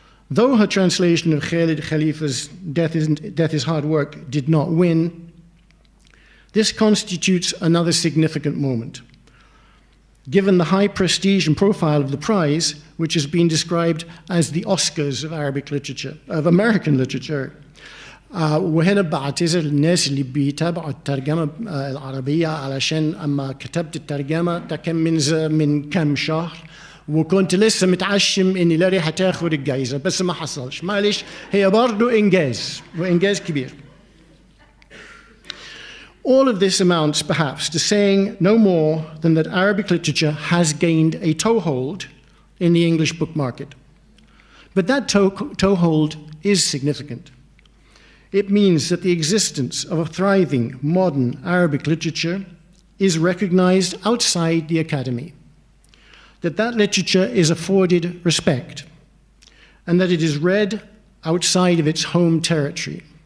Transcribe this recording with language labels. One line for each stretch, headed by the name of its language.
English: Though her translation of Khalid Khalifa's Death is Hard Work did not win, this constitutes another significant moment. given the high prestige and profile of the prize, which has been described as the Oscars of Arabic literature, of American literature.
Arabic: وهنا بعتذر للناس اللي بيتابعوا الترجمة العربية علشان أما كتبت الترجمة ده كان من كم شهر وكنت لسه متعشم إني لاري هتاخد الجايزة بس ما حصلش معلش هي برضو إنجاز وإنجاز كبير.
English: All of this amounts perhaps to saying no more than that Arabic literature has gained a toehold in the English book market. But that toehold is significant. It means that the existence of a thriving modern Arabic literature is recognized outside the academy, that literature is afforded respect, and that it is read outside of its home territory.